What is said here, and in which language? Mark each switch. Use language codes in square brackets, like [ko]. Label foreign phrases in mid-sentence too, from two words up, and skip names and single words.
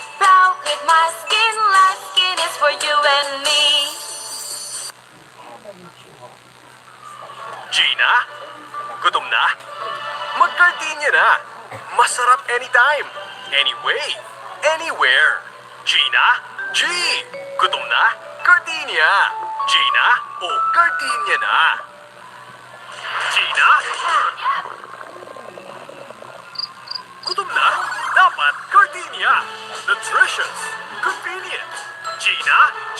[en] Proud with my skin, light skin is for you and me. [tl] Gina? Gutom na? Mag-gardenia na! [en] Masarap anytime, anyway, anywhere. [tl] Gina? G! Gutom na? Gardenia! Gina? O gardenia na! Gina? Gutom na? Dapat gardenia! Nutritious! Convenient! Gina? G!